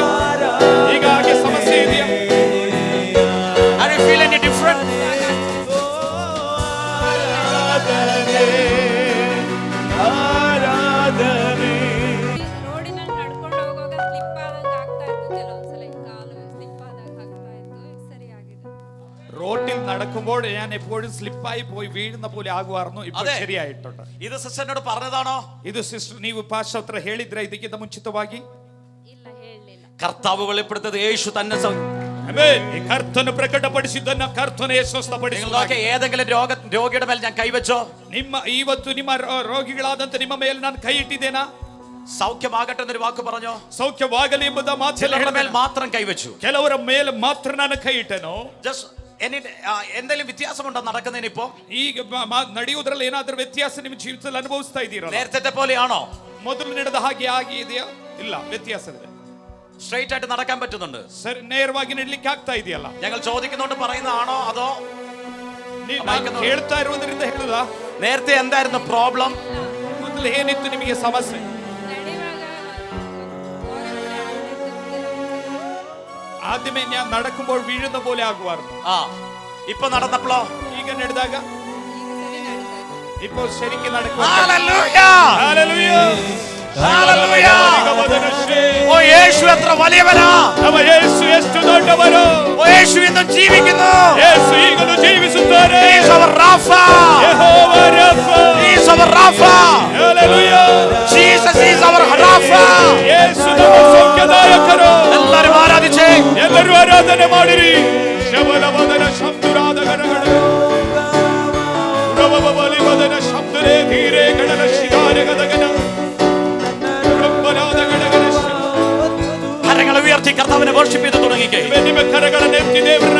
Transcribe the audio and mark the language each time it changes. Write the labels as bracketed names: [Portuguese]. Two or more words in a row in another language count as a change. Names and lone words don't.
[Kannada] ಈಗ ಹಾಗೆ ಸಮಸ್ಯೆ ಇದೆಯಾ? [English] Are you feeling any different? [Kannada] ರೋಡಿನಲ್ಲಿ ನಡ್ಕೊಂಡು ಹೋಗುವಾಗ ಸ್ಲಿಪ್ ಆದಂಗೆ ಆಗ್ತಾ ಇತ್ತು. ಕೆಲವೊಂದ್ಸಲ ಕಾಲು ಸ್ಲಿಪ್ ಆದಂಗೆ ಆಗ್ತಾ ಇತ್ತು. ಸರಿ ಆಗಿದೆ. [Malayalam] റോട്ടിൽ നടക്കുമ്പോൾ ഞാൻ എപ്പോഴും സ്ലിപ്പായി പോയി വീഴുന്ന പോലെ ആകുമായിരുന്നു. ഇപ്പോൾ അതെ. ശരിയായിട്ടുണ്ട്. ഇത് സിസ്റ്ററിനോട് പറഞ്ഞതാണോ? [Kannada] ಇದು ಸಿಸ್ಟರ್ ನೀವು ಪಾಸ್ಟರ್ ಹತ್ರ ಹೇಳಿದ್ರೆ ಇದಕ್ಕಿಂತ ಮುಂಚಿತವಾಗಿ? ಇಲ್ಲ ಹೇಳಲಿಲ್ಲ. [Malayalam] കർത്താവ് വെളിപ്പെടുത്തത് യേശു തന്നെ. [Kannada] ಈ ಕರ್ತನು ಪ್ರಕಟಪಡಿಸಿದ್ದನ್ನ ಕರ್ತನೇ ಸ್ವಸ್ಥಪಡಿಸಿದ. [Malayalam] ഏതെങ്കിലും രോഗിയുടെ മേൽ ഞാൻ കൈവച്ചോ? [Kannada] ಇವತ್ತು ನಿಮ್ಮ ರೋಗಿಗಳಾದಂತ ನಿಮ್ಮ ಮೇಲೆ ನಾನು ಕೈ ಇಟ್ಟಿದ್ದೇನಾ? [Malayalam] സൗഖ്യമാകട്ടെ എന്നൊരു വാക്ക് പറഞ്ഞോ? [Kannada] ಸೌಖ್ಯವಾಗಲಿ ಎಂಬುದ ಮಾತ್ರ [Malayalam] ചിലരുടെ മേൽ മാത്രം കൈവച്ചു. [Kannada] ಕೆಲವರ ಮೇಲೆ ಮಾತ್ರ ನಾನು ಕೈ ಇಟ್ಟೆನು. [Malayalam] എന്തെങ്കിലും വ്യത്യാസമുണ്ടോ നടക്കുന്നതിന്? ഇപ്പോ [Kannada] ಈಗ ನಡೆಯುವುದರಲ್ಲಿ ಏನಾದ್ರೂ ವ್ಯತ್ಯಾಸ ನಿಮ್ಮ ಜೀವಿತದಲ್ಲಿ ಅನುಭವಿಸ್ತಾ ಇದ್ದೀರಾ? [Malayalam] നേരത്തെ പോലെയാണോ? [Kannada] ಮೊದಲು ನಡೆದ ಹಾಗೆ ಆಗಿದೆಯಾ? ಇಲ್ಲ, ವ್ಯತ್ಯಾಸ ಇದೆ. [Malayalam] സ്ട്രൈറ്റ് ആയിട്ട് നടക്കാൻ പറ്റുന്നുണ്ട്. [Kannada] ಸರಿ, ನೇರವಾಗಿ ನಡಲಿಕ್ಕೆ ಆಗ್ತಾ ಇದೆಯಲ್ಲ? [Malayalam] ഞങ്ങൾ ചോദിക്കുന്നോണ്ട് പറയുന്നതാണോ അതോ [Kannada] ಹೇಳ್ತಾ ಇರುವುದರಿಂದ ಹೇಳುದಾ? [Malayalam] നേരത്തെ എന്തായിരുന്നു പ്രോബ്ലം? [Kannada] ಮೊದಲು ಏನಿತ್ತು ನಿಮಗೆ ಸಮಸ್ಯೆ? ನಡೆಯುವಾಗ [Malayalam] ആദ്യമേ ഞാൻ നടക്കുമ്പോൾ വീഴുന്ന പോലെ ആകുമായിരുന്നു. ഇപ്പൊ നടന്നപ്പോഴോ? [Kannada] ಈಗ ನಡೆದಾಗ ಈಗ ಸರಿ ನಡೀತಾ ಇದೆ. [Malayalam] ഇപ്പോൾ ശരിക്കും നടക്കുക. ഓ, യേശു എത്ര വലിയവനാ! [Kannada] യേശു ಎಷ್ಟು ದೊಡ್ಡವರು! [Malayalam] ഓ, യേശു ഇന്നും ജീവിക്കുന്നു. [Kannada] യേശു ಈಗಲೂ ಜೀವಿಸುತ್ತಾರೆ. [English] He is our Rapha. [Kannada] ಯೆಹೋವ ರಾಫಾ. [English] He is our Rapha. Hallelujah. Jesus is our Rapha. [Kannada] ಯೇಸು ನಮ್ಮ ಸೌಖ್ಯದಾಯಕರು. [Malayalam] എല്ലാവരും ആരാധിച്ചേ. [Kannada] ಎಲ್ಲರೂ ಆರಾಧನೆ ಮಾಡಿರಿ. ಶಬಲವದನ ಶಬ್ದುರಾದ ಗಣಗಣ ರವಬಲಿವದನ ಶಬ್ದರೇ ಧೀರೆ ಗಣನ ಶಿಗಾರೆ ಗದಗನ ರಬ್ಬನಾದ ಗಣಗಣ. [Malayalam] കരങ്ങളെ ഉയർത്തി കർത്താവിനെ വർഷിപ്പ് ചെയ്തു തുടങ്ങിക്കേ. [Kannada] ನಿಮ್ಮ ಕರಗಳನ್ನು ಎತ್ತಿ ದೇವರನ್ನ